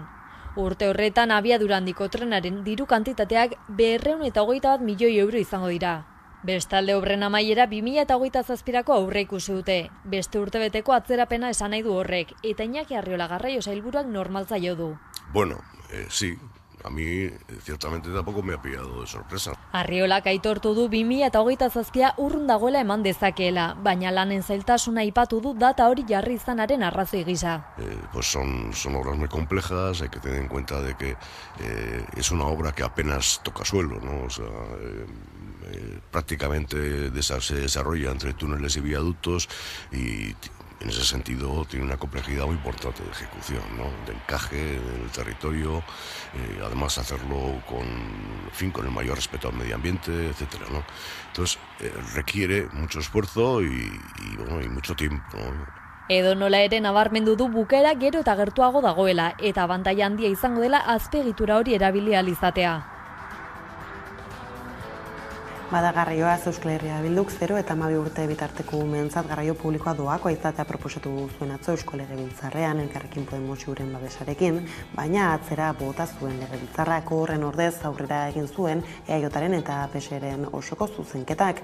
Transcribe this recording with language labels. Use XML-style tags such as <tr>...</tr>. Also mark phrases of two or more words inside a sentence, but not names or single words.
<eu>Urte horretan abiadura handiko trenaren diru kantitateak 221 milioi euro izango dira. Bestalde obren amaiera 2027ako aurreikusi dute. Beste urtebeteko atzerapena esan nahi du horrek, eta Iñaki Arriola Garraio sailburuak normaltzaio du.</eu> <es>Bueno, sí, a mí ciertamente tampoco me ha pillado de sorpresa.</es> <eu>Arriolak aitortu du 2027 urrun dagoela eman dezakeela, baina lanen zailtasuna aipatu du data hori jarri izanaren arrazoi gisa.</eu> <es>Pues son obras muy complejas, hay que tener en cuenta de que es una obra que apenas toca suelo, ¿no? O sea, prácticamente se desarrolla entre túneles y viaductos y en ese sentido tiene una complejidad muy importante de ejecución, ¿no? De encaje en el territorio, además hacerlo con el mayor respeto al medio ambiente, etcétera, ¿no? Entonces requiere mucho esfuerzo y mucho tiempo, ¿no?</es> <eu>Edonola ere nabarmendu du bukaera gero eta gertuago dagoela eta abantaila handia izango dela azpiegitura hori erabili ahal izatea. Bada garraioa Euskal Herria Bilduk 0 eta 12 urte bitarteko umeentzat garraio publikoa doakoa izatea proposatu zuen atzo Eusko Legebiltzarrean Elkarrekin Podemos Iuren babesarekin, baina atzera bota zuen Legebiltzarrak horren ordez aurrera egin zuen EAJaren eta PSeren osoko zuzenketak.</eu>